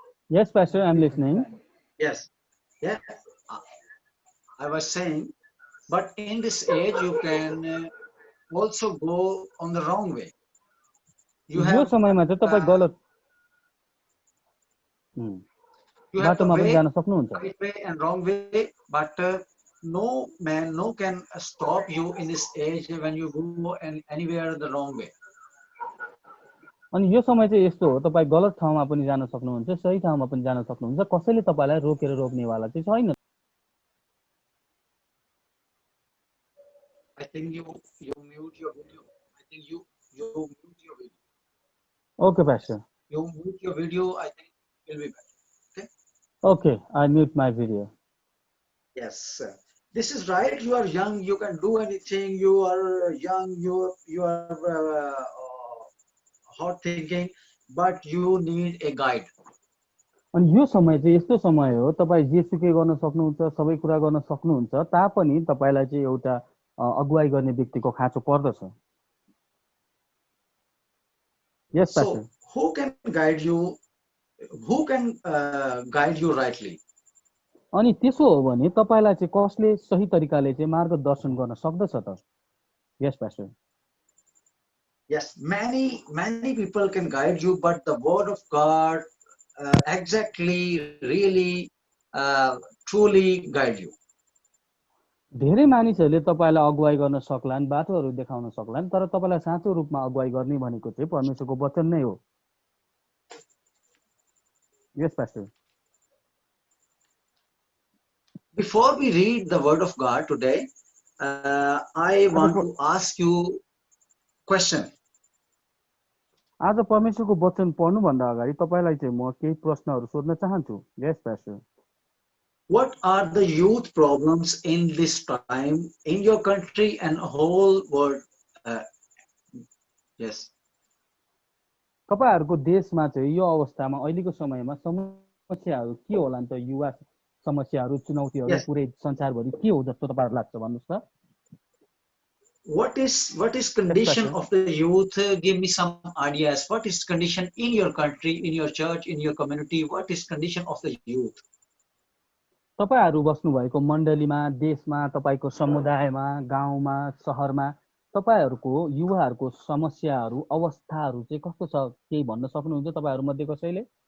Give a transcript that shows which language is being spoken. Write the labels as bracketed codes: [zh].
[en] Yes, Pastor, I'm listening. Yes. Yeah. I was saying, but in this age you can also go on the wrong way. You [ne] यो [en] have [ne] समयमा चाहिँ तपाईँ गलत बाटोमा पनि जान सक्नुहुन्छ। [en] right way and wrong way, but no man, no can stop you in this age when you go anywhere the wrong way. [ne] अनि यो समय चाहिँ यस्तो हो, तपाईँ गलत ठाउँमा पनि जान सक्नुहुन्छ, सही ठाउँमा पनि जान सक्नुहुन्छ, कसैले तपाईलाई रोकेर रोक्नेवाला चाहिँ छैन। [en] I think you mute your video. I think you mute your video. Okay, Pastor. You mute your video. I think it will be better. Okay. Okay, I mute my video. Yes, this is right. You are young. You can do anything. You are young. You are hot thinking, but you need a guide. [ne] अनि यो समय चाहिँ यस्तो समय हो, तपाईँ जेसुकै गर्न सक्नुहुन्छ, सबै कुरा गर्न सक्नुहुन्छ, तापनि तपाईलाई चाहिँ एउटा अगुवाई गर्ने व्यक्तिको खाँचो पर्दछ। [en] Yes, Pastor. So who can guide you? Who can guide you rightly? [ne] अनि त्यसो हो भने तपाईलाई चाहिँ कसले सही तरिकाले चाहिँ मार्गदर्शन गर्न सक्दछ त? [en] Yes, Pastor. Yes, many people can guide you, but the word of God exactly, really, truly guide you. [ne] धेरै मानिसहरूले तपाईँलाई अगुवाई गर्न सक्लान्, बाटोहरू देखाउन सक्लान्, तर तपाईँलाई साँचो रूपमा अगुवाई गर्ने भनेको चाहिँ परमेश्वरको वचन नै हो। [en] Yes pastor. Before we read the word of God today, I want to ask you question. [ne] आज परमेश्वरको वचन पढ्नुभन्दा अगाडि तपाईँलाई चाहिँ म केही प्रश्नहरू सोध्न चाहन्छु। [en] Yes pastor. What are the youth problems in this time in your country and whole world? Yes. [ne] तपाईहरूको देशमा चाहिँ यो अवस्थामा अहिलेको समयमा समस्याहरू के होलान् त? युवा समस्याहरू, चुनौतीहरू [en] Yes. [ne] पुरै संसारभरि के हो जस्तो तपाईँहरू लाग्छ भन्नुहोस् त? [en] What is condition of the youth? Give me some ideas. What is condition in your country, in your church, in your community? What is condition of the youth? [ne] तपाईहरू बस्नुभएको मण्डलीमा, देशमा, तपाईँको समुदायमा, गाउँमा, सहरमा तपाईहरूको युवाहरूको समस्याहरू, अवस्थाहरू चाहिँ कस्तो छ? केही भन्न सक्नुहुन्छ तपाईहरू मध्ये कसैले?